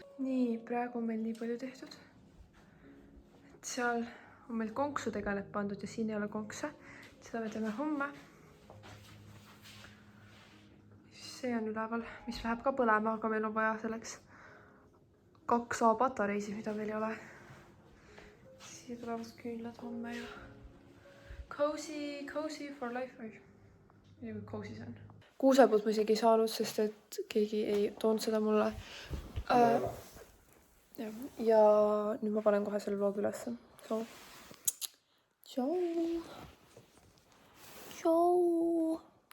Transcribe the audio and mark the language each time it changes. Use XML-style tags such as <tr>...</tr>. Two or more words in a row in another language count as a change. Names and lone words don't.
<et>Nii, praegu on meil nii palju tehtud. Et seal on meil konksudega need pandud ja siin ei ole konkse. Seda me teeme homme. See on üleval, mis läheb ka põlema, aga meil on vaja selleks 2A patareisid, mida meil ei ole. Siia tulevad küünlad homme ja</et> <en>cozy for life</en> <et>või? Nii kui cozy see on. Kuusepuud ma isegi ei saanud, sest et keegi ei toonud seda mulle. Ja nüüd ma panen kohe selle vlogi ülesse. So, tšau.</et>